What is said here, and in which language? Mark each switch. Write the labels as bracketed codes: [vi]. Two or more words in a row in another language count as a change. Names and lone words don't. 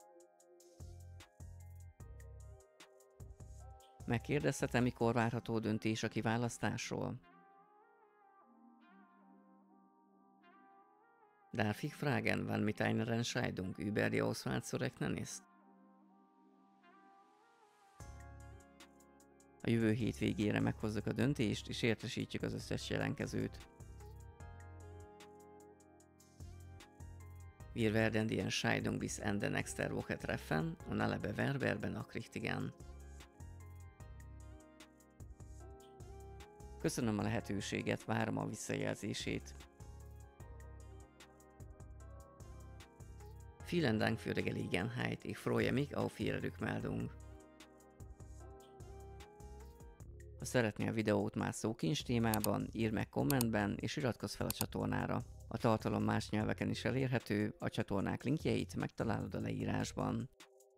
[hu] Megkérdezhetem, mikor várható döntés a kiválasztásról? [de] Darf ich fragen, wann mit einer Entscheidung über die Auswahl zu rechnen ist? [hu] A jövő hét végére meghozzuk a döntést, és értesítjük az összes jelentkezőt. [de] Wir werden die Entscheidung bis Ende nächster Woche treffen und alle Bewerber benachrichtigen. [hu] Köszönöm a lehetőséget, várom a visszajelzését. [de] Vielen Dank für die Gelegenheit, ich freue mich auf Ihre Rückmeldung. [hu] Ha szeretnél a videót más szókincs témában, írd meg kommentben és iratkozz fel a csatornára. A tartalom más nyelveken is elérhető, a csatornák linkjeit megtalálod a leírásban.